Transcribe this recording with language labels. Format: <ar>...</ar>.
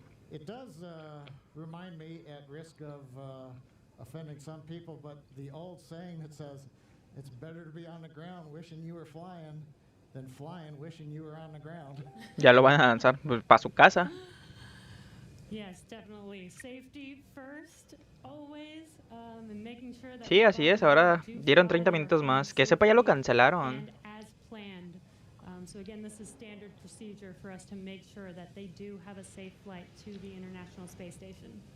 <en>It does remind me, at risk of offending some people, but the old saying that says it's better to be on the ground wishing you were flying than flying wishing you were on the ground.</en> <es>Ya lo van a lanzar para su casa.</es> <en>Yes, definitely. Safety first, always, and making sure that</en> <es>Sí, así es. Ahora dieron 30 minutos más. Que sepa, ya lo cancelaron.</es> <en>as planned. So again, this is standard procedure for us to make sure that they do have a safe flight to the International Space Station.</en>